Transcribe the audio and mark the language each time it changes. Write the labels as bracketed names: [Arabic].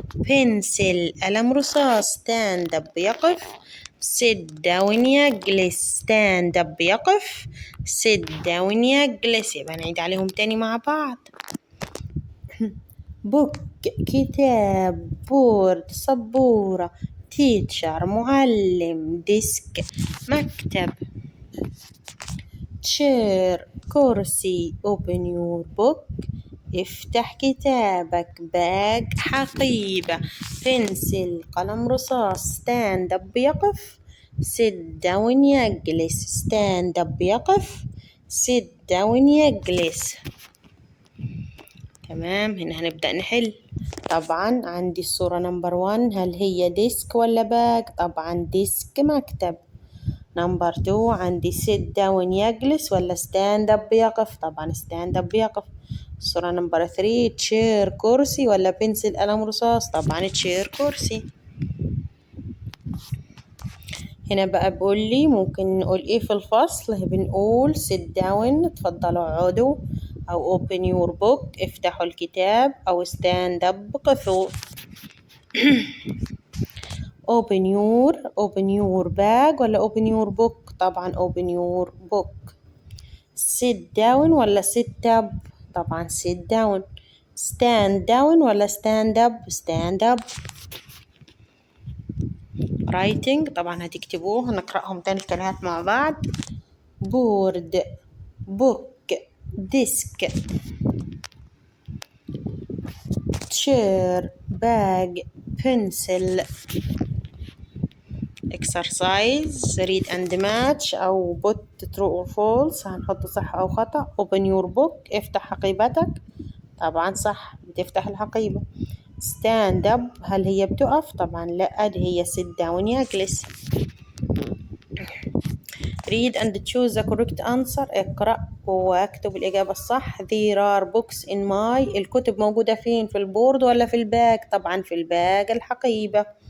[Arabic] pencil قلم رصاص. [English] stand up يقف. sit down يجلس. stand up يقف. sit down يجلس. [Arabic] يبقى نعيد عليهم تاني مع بعض. book كتاب. board سبورة. teacher معلم. desk مكتب. chair كرسي. [English] open your book [Arabic] افتح كتابك. bag حقيبة. pencil قلم رصاص. [English] stand up يقف. sit down يجلس. stand up يقف. sit down يجلس. [Arabic] تمام. هنا هنبدأ نحل. طبعا عندي الصورة نمبر 1. هل هي ديسك ولا باج؟ طبعا ديسك مكتب. نمبر 2 عندي [English] sit down [Arabic] يجلس ولا [English] stand up [Arabic] يقف؟ طبعا stand up يقف. الصورة نمبر 3 chair كرسي ولا بنسل قلم رصاص؟ طبعا chair كرسي. هنا بقى بقول لي ممكن نقول ايه في الفصل. بنقول [English] sit down [Arabic] تفضلوا اقعدوا، او [English] open your book [Arabic] افتحوا الكتاب، او [English] stand up [Arabic] قفوا. [English] open your bag ولا open your book؟ طبعا open your book. sit down ولا sit up؟ طبعا sit down. stand down ولا stand up؟ writing [Arabic] طبعا هتكتبوه. هنقرأهم تاني الكلمات مع بعض. [English] board book desk chair bag pencil. exercise read and match أو put true or false. [Arabic] هنحط صح أو خطأ. [English] open your book [Arabic] افتح حقيبتك. طبعا صح، بتفتح الحقيبة. [English] stand up [Arabic] هل هي بتقف؟ طبعا لا، دي هي [English] sit down [Arabic] يجلس. [English] read and choose the correct answer. [Arabic] اقرأ واكتب الإجابة الصح. [English] there are books in my. [Arabic] الكتب موجودة فين؟ في البورد ولا في الباج؟ طبعا في الباج الحقيبة.